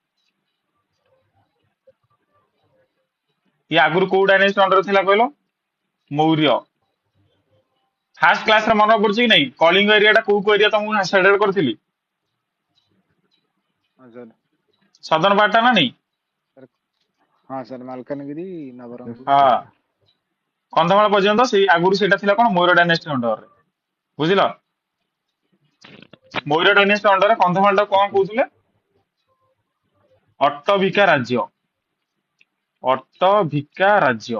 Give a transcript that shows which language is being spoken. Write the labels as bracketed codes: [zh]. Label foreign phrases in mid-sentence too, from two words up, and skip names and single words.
[or] ଇଏ ଆଗରୁ କୋଉ [en] dynasty under [or] ଥିଲା କହିଲ? ମୌର୍ୟ। [en] first class [or] ରେ ମନେ ପଡୁଛି କି ନାଇଁ? କଳିଙ୍ଗ ଏରିଆ ଟା କୋଉ ଏରିଆ ତମକୁ ସେଡେଡ କରିଥିଲି? Sir. ସଦନ ପାର୍ଟ ଟା ନା ନାଇଁ? Sir. [hi] हाँ सर मालकानगिरी नवरंगपुर [or] ହଁ, କନ୍ଧମାଳ ପର୍ଯ୍ୟନ୍ତ ସେଇ ଆଗରୁ ସେଇଟା ଥିଲା କଣ? ମୌର୍ୟ ଡାଇନେଷ୍ଟି ଅଣ୍ଡରରେ। ବୁଝିଲ? ମୌର୍ୟ ଡାଇନେଷ୍ଟି ଅଣ୍ଡରରେ କନ୍ଧମାଳ ଟା କଣ କହୁଥିଲେ? ଅଟ୍ଟଭିକା ରାଜ୍ୟ। ଅଟ୍ଟଭିକା ରାଜ୍ୟ।